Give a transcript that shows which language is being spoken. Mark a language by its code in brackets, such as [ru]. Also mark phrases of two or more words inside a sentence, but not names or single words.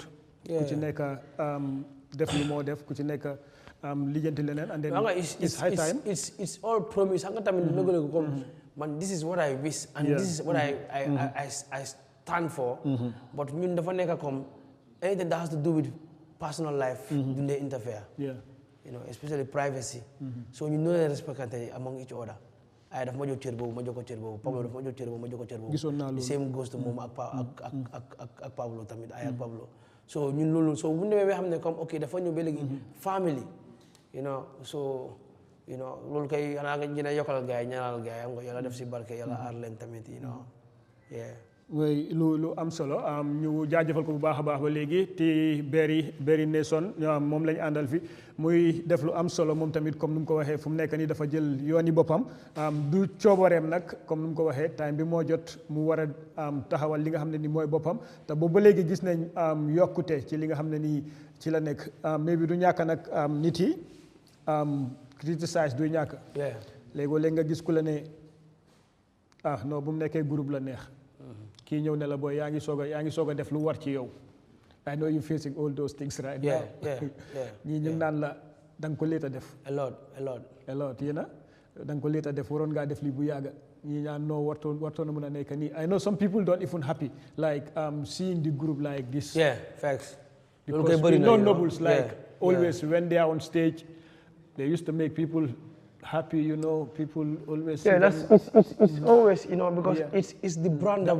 [wo] ku ci nekk def li moo def ku ci nekk lijjanti leneen [en] and then it's high time. It's all promise. [wo] Xam nga tamit nëgale ko comme man [en] this is what I wish and this is what I stand for. But [wo] ñun dafa nekk comme [en] anything that has to do with personal life [wo] duñ lay [en] interfere. Yeah. You know, especially privacy. So [wo] ñu noonu [en] respectante among each other. [wo] ay daf ma jox cër boobu ma jox ko cër boobu Pablo daf ma jox cër boobu ma jox ko cër boobu. gisoon naa loolu [en] same goes to [wo] moom ak Pablo tamit ay ak Pablo. so ñun loolu so bu ñu demee ba xam ne comme ok dafa ñëw ba léegi family [en] you know so you know [wo] loolu kay xanaa nga dina yokkal gars yi ñaanal gars yi am nga yàlla def si barke yàlla aar leen tamit [en] you know yeah. [wo] oui lu am solo ñu jaajëfal ko bu baax a baax ba léegi te Berry Nation moom lañu àndal fi muy def lu am solo moom tamit comme nu mu ko waxee fu mu nekk nii dafa jël yooni boppam du coobareem nag comme nu mu ko waxee time bi moo jot mu war a taxawal li nga xam ne ni mooy boppam te boobu ba léegi gis nañ yokkute ci li nga xam ne nii ci la nekk mais bi du ñàkk nag nit yi criticize du ñàkk léegi nga gis ku la ne non bu mu nekkee groupe la neex kii ñëw ne la booy yaa ngi soog a def lu war ci yow [en] I know you facing all those things right now [wo] ñii ñu naan la da nga ko léet a def [en] a lot [wo] yéena da nga ko léet a def waroon ngaa def lii bu yàgga ñii ñaan noo wartoon a mën a nekk nii [en] I know some people don't even happy like seeing the group like this facts because we know nobles like always when they are on stage they used to make people happy, you know, people always. Yeah, it's always, you know, because it's the brand that